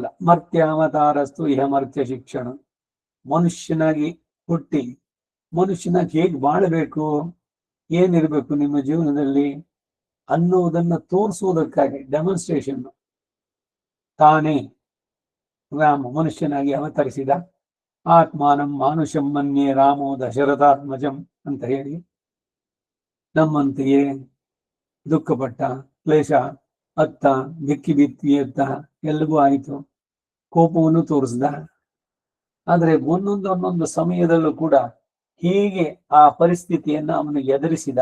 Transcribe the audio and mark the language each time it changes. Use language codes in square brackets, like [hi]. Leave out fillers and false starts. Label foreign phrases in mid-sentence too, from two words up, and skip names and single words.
[sa] ಮರ್ತ್ಯಾವತಾರಸ್ತು ಇಹ ಮರ್ತ್ಯ ಶಿಕ್ಷಣ. [kn] ಮನುಷ್ಯನಾಗಿ ಹುಟ್ಟಿ ಮನುಷ್ಯನಾಗಿ ಹೇಗೆ ಬಾಳಬೇಕು, ಏನಿರ್ಬೇಕು ನಿಮ್ಮ ಜೀವನದಲ್ಲಿ ಅನ್ನುವುದನ್ನ ತೋರಿಸುವುದಕ್ಕಾಗಿ ಡೆಮಾನ್ಸ್ಟ್ರೇಷನ್ ತಾನೇ ರಾಮ ಮನುಷ್ಯನಾಗಿ ಅವತರಿಸಿದ. [sa] ಆತ್ಮಾನಂ ಮಾನುಷಂ ಮನ್ಯೆ ರಾಮೋ ದಶರಥಾತ್ಮಜಂ [kn] ಅಂತ ಹೇಳಿ ನಮ್ಮಂತೆಯೇ ದುಃಖಪಟ್ಟ, ಕ್ಲೇಶ ಅತ್ತ, ಬಿಕ್ಕಿ ಬಿತ್ತಿ ಅತ್ತ, ಎಲ್ಲವೂ ಆಯಿತು. ಕೋಪವನ್ನು ತೋರಿಸ್ದ. ಆದ್ರೆ ಒಂದೊಂದು ಸಮಯದಲ್ಲೂ ಕೂಡ ಹೀಗೆ ಆ ಪರಿಸ್ಥಿತಿಯನ್ನ ಅವನು ಎದುರಿಸಿದ.